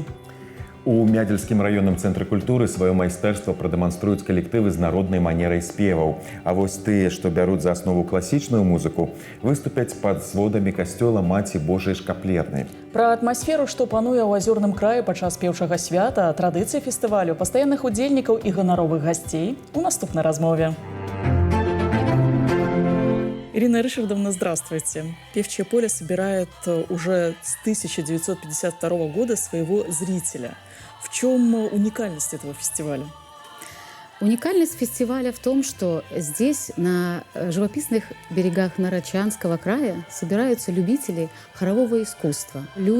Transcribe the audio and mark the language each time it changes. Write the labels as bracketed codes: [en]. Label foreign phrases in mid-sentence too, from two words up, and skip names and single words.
[be] У Мядзельскім раённым цэнтры культуры сваё майстэрства прадэманструюць калектывы з народнай манерай спеваў. А вось тыя, што бяруць за аснову класічную музыку, выступяць пад сводамі касцёла Маці Божай Шкаплернай. Пра атмасферу, што пануе ў азёрным краі падчас пеўчага свята, традыцыі фестывалю, пастаянных удзельнікаў і ганаровых гасцей у наступнай размове. [ru] Ирина Ришардовна, здравствуйте. «Певчее поле» собирает уже с 1952 года своего зрителя. В чем уникальность этого фестиваля? Уникальность фестиваля в том, что здесь, на живописных берегах Нарочанского края, собираются любители хорового искусства.